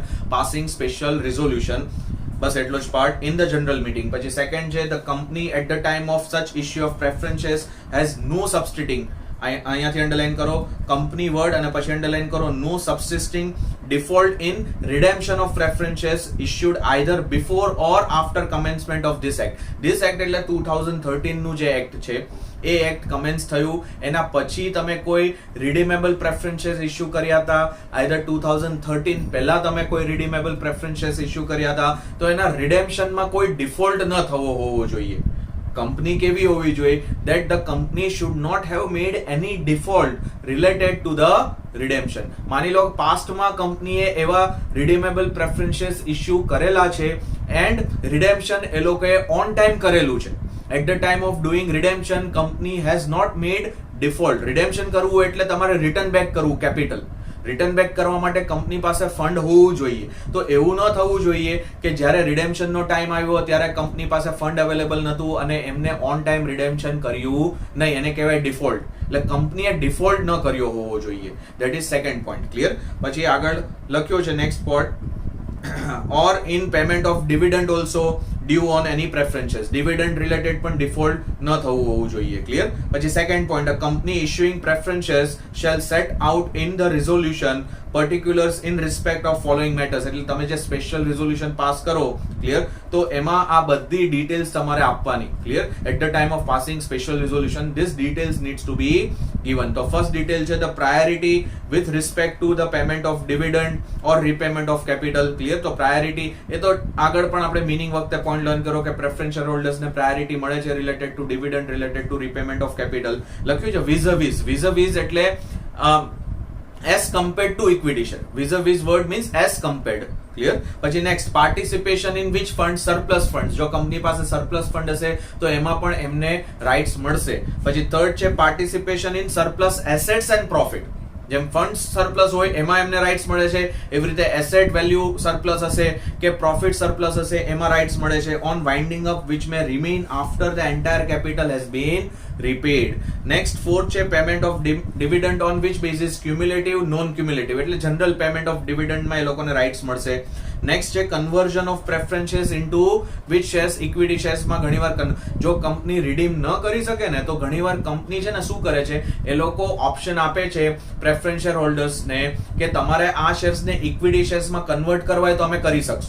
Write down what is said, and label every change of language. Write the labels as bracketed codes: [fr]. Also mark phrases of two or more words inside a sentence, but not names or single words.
[en] passing special resolution. [gu] બસ એટલો જ પાર્ટ [en] in the general meeting. [gu] પછી સેકન્ડ છે [en] the company at the time of such issue of preferences has no substituting, [gu] અહીંયાથી અંડરલાઈન કરો [en] company word [gu] અને પછી અંડરલાઈન કરો [en] no subsisting default in redemption of preferences issued either before or after commencement of this act. This act [gu] એટલે 2013 નું જે એક્ટ છે એ [en] act commence [gu] થયું એના પછી તમે કોઈ [en] redeemable preferences [gu] ઇશ્યુ કર્યા હતા, either 2013 પહેલા તમે કોઈ [en] redeemable preferences [gu] ઇશ્યુ કર્યા હતા, તો એના redemptionમાં કોઈ default ન થવો હોવો જોઈએ. કંપની કેવી હોવી જોઈએ? [en] that the company should not have made any default related to the redemption. [gu] માની લો પાસ્ટમાં કંપનીએ એવા [en] redeemable preferences [gu] ઇશ્યુ કરેલા છે [en] and redemption [gu] એ લોકોએ [en] on time [gu] કરેલું છે. [en] at the time of doing redemption company has not made default. [gu] redemption કરવું એટલે તમારે [en] return back [gu] કરવું capital. [en] return back [gu] કરવા માટે કંપની પાસે ફંડ હોવું જોઈએ. તો એવું ન થવું જોઈએ કે જ્યારે રિડેમ્પશન નો ટાઈમ આવ્યો ત્યારે કંપની પાસે [en] fund available [gu] નતું અને એમને [en] on time redemption [gu] કર્યું નહીં, એને કહેવાય ડિફોલ્ટ. એટલે કંપનીએ ડિફોલ્ટ ન કર્યો હોવો જોઈએ. [en] That is second point. Clear? [gu] પછી આગળ લખ્યો છે [en] next point, or in payment of dividend also due on any preferences. dividend related [gu] પણ default ન થવું હોવું જોઈએ. ક્લિયર? પછી સેકન્ડ પોઈન્ટ, [en] a company issuing preferences shall set out in the resolution particulars in respect of following matters. [gu] એટલે તમે જે [en] special resolution [gu] પાસ કરો, ક્લિયર, તો એમાં આ બધી ડિટેલ્સ તમારે આપવાની. [en] Clear? At the time of passing special resolution this details needs to be given. તો first detail છે the priority with respect to the payment of dividend or repayment of capital. ક્લિયર? [gu] તો પ્રાયોરિટી એ તો આગળ પણ આપણે મીનિંગ વખતે પોઈન્ટ લર્ન કરો કે [en] preference share holders [gu] પ્રાયોરિટી મળે છે [en] related to dividend, related to repayment of capital. [gu] લખ્યું છે [en] vis-a-vis. vis-a-vis એટલે as compared to equity share. vis-a-vis word means as compared. Clear? પછી next, participation in which fund? surplus funds. [gu] જો કંપની પાસે [en] surplus fund [gu] હશે તો એમાં પણ એમને રાઇટ્સ મળશે. પછી થર્ડ છે [en] participation in surplus assets and profit. [gu] જેમ [en] fund surplus [gu] હોય એમાં એમને રાઇટ્સ મળે છે, એવી રીતે [en] asset value surplus [gu] હશે કે [en] profit surplus [gu] હશે એમાં રાઇટ્સ મળે છે. [en] on winding up which may remain after the entire capital has been repaid. next fourth છે payment of dividend on which basis? cumulative, non cumulative. એટલે general payment of dividend [gu] એ લોકોને રાઇટ્સ મળશે. [en] નેક્સ્ટ છે conversion of preferences into which shares? equity shares [gu] ઘણીવાર જો કંપની રિડીમ ન કરી શકે ને તો ઘણીવાર કંપની છે ને શું કરે છે, એ લોકો ઓપ્શન આપે છે [en] preference share holders [gu] કે તમારે આ શેર્સને [en] equity shares [gu] કન્વર્ટ કરવા હોય તો અમે કરી શકશું.